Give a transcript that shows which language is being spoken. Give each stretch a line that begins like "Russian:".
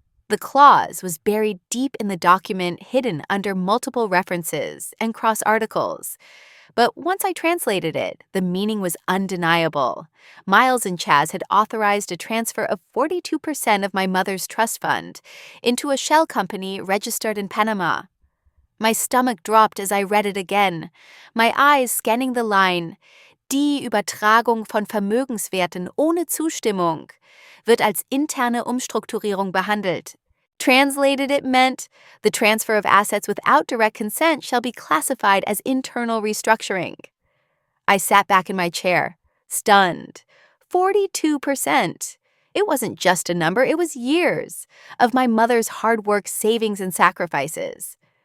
English: The clause was buried deep in the document, hidden under multiple references and cross articles. But once I translated it, the meaning was undeniable. Miles and Chaz had authorized a transfer of 42% of my mother's trust fund into a shell company registered in Panama. My stomach dropped as I read it again, my eyes scanning the line,
German: Die Übertragung von Vermögenswerten ohne Zustimmung wird als interne Umstrukturierung behandelt.
English: Translated, it meant, the transfer of assets without direct consent shall be classified as internal restructuring. I sat back in my chair, stunned. 42%. It wasn't just a number, it was years of my mother's hard work, savings, and sacrifices.